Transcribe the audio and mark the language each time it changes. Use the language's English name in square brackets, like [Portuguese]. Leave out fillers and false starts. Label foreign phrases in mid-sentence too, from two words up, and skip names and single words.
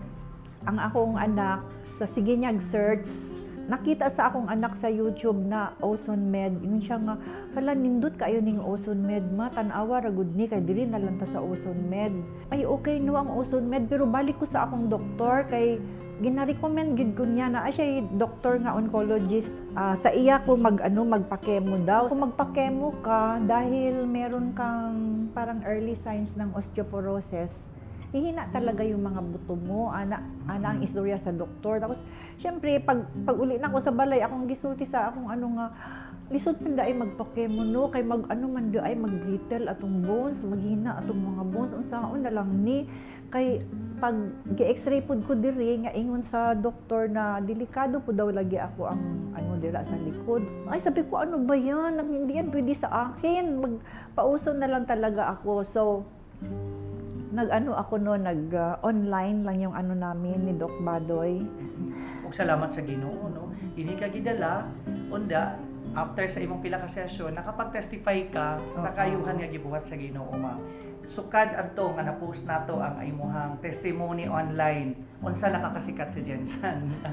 [Cebuano] Ang akong anak sa sige niyag search, nakita sa akong anak sa YouTube na Ozone Med. Yun siya nga, hala nindot kayo ning Ozone Med, ma tan-awa ra gud ni kay dili na lang ta sa Ozone Med. Ay okay no ang Ozone Med, pero balik ko sa akong doktor kay gina-recommend gid ko niya na siya doktor nga oncologist. Sa iya ko magpakemo daw. [Filipino] Kung magpakemo ka dahil meron kang parang [English] early signs [Filipino] ng osteoporosis, hihina talaga yung mga buto mo. [Cebuano] Ana ang istorya sa doktor. Tapos syempre pag uli na ako sa balay, akong gisulti sa akong nga lisod man ay magpakemo no kay man ay magbrittle atong bones, maghina atong mga bones unsaon na lang ni kay pag gi-x-ray pud ko diri nga ingon sa doktor na delikado po daw lagi ako ang dira sa likod. [Filipino] Ay sabi ko ano ba yan? Hindi yan pwede sa akin. Magpauso na lang talaga ako. So nag-online lang yung namin ni Doc Badoy. [Cebuano] Ug salamat sa Ginoo no. Dili ka gidala unda after sa imong pila ka session nakapag-testify ka sa kayuhan nga gibuhat sa Ginoo ma'am. Sukad adto nga na-post nato ang imong testimony online. Unsa nakakasikat si Jensen?